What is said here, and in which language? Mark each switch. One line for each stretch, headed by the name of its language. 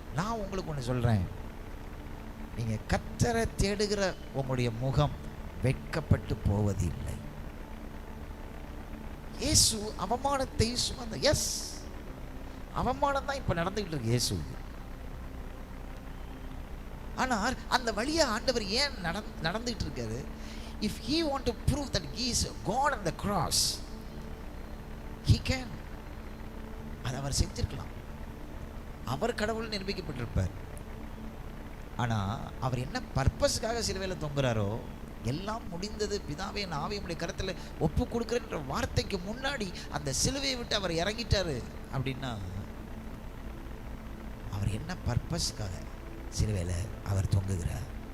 Tamil: நான் உங்களுக்கு ஒன்று சொல்கிறேன், நீங்கள் கர்த்தரை தேடுகிற உங்களுடைய முகம் வெட்கப்பட்டு போவது இல்லை. இயேசு அவமானத்தை சுமந்த, எஸ், அவமானம் தான் இப்போ நடந்துகிட்டு இருக்கு இயேசு. ஆனால் அந்த வழியா ஆண்டவர் ஏன் நடந்துகிட்டு இருக்காரு?
English: If he want to prove that he is God on the cross, he can.
Tamil: அதை அவர் செஞ்சிருக்கலாம். அவர் கடவுள் நிரூபிக்கப்பட்டிருப்பார். ஆனால் அவர் என்ன பர்பஸ்க்காக சிலுவையில் தொங்குறாரோ, எல்லாம் முடிந்தது பிதாவே நான் ஆவியுடைய கருத்தில் ஒப்பு கொடுக்குறேன்ற வார்த்தைக்கு முன்னாடி அந்த சிலுவையை விட்டு அவர் இறங்கிட்டாரு. அப்படின்னா அவர் என்ன பர்பஸ்க்காக சிலுவையில் அவர் தொங்குகிறார்?